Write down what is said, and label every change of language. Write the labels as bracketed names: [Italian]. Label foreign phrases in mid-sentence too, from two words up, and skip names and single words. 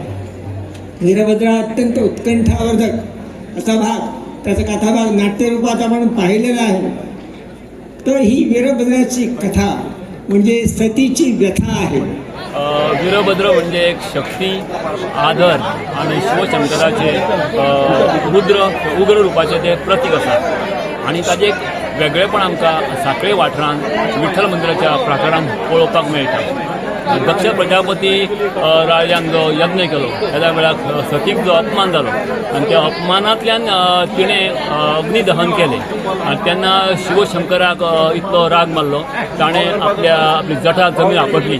[Marathi] वीरभद्र हा अत्यंत उत्कंठावर्धक असा भाग, त्याचा कथाभाग नाट्यरूपात आपण पाहिलेला आहे. तर ही वीरभद्राची कथा म्हणजे सतीची व्यथा आहे. वीरभद्र म्हणजे एक शक्ती, आदर आणि शिवशंकराचे उग्र रूपाचे ते प्रतीक [Konkani] आसा आणि ताजें एक वेगळेपण आमकां सांखळे वाठारांत विठ्ठल मंदिराच्या प्राकारांत पळोवपाक मेळटा. दक्ष प्रजापती राजान जो यज्ञ केलो त्या वेळार सतीक जो अपमान जालो आनी त्या अपमानांतल्यान तिणें अग्निदहन केलें आनी तेन्ना शिवशंकराक इतलो राग मारलो ताणें आपली जटा जमीन आपटली.